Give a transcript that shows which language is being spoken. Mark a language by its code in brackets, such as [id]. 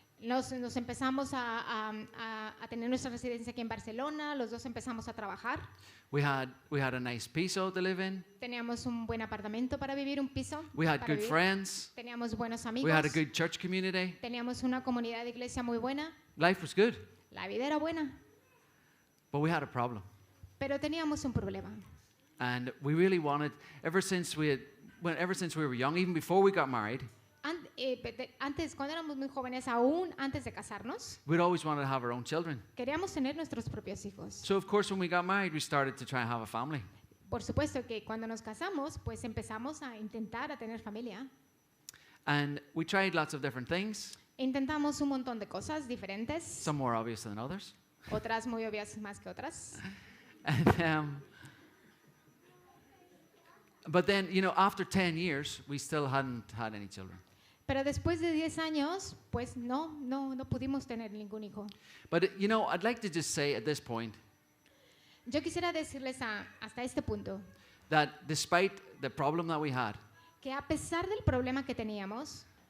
[es] Nos empezamos a tener nuestra residencia aquí en Barcelona. Los dos empezamos a trabajar. [en] We had a nice piso to live in. [es] Teníamos un buen apartamento para vivir, un piso [en] We had [es] para [en] good [es] vivir. [en] friends. [es] Teníamos buenos [en] We [es] amigos. [en] had a good church community. [es] Teníamos una comunidad de iglesia muy buena. [en] Life was good, [es] La vida era buena, [en] but we had a problem. [es] pero teníamos un problema. [en] And we really wanted, ever since we were young, even before we got married, [es] Antes, cuando éramos muy jóvenes, aún antes de casarnos, [en] we'd always wanted to have our own children. [es] queríamos tener nuestros propios hijos. [en] So of course, when we got married, we started to try and have a family. [es] Por supuesto que cuando nos casamos, pues empezamos a intentar a tener familia. [en] And we tried lots of different things, [es] Intentamos un montón de cosas diferentes, [en] some more obvious than others. [es] otras muy obvias más que otras. [en] And, but then, after 10 years, we still hadn't had any children. [es] Pero después de 10 años, pues no pudimos tener ningún hijo. [en] But, I'd like to just say at this point [es] Yo quisiera decirles hasta este punto [en] that despite the problem that we had, [es] que a pesar del problema que teníamos,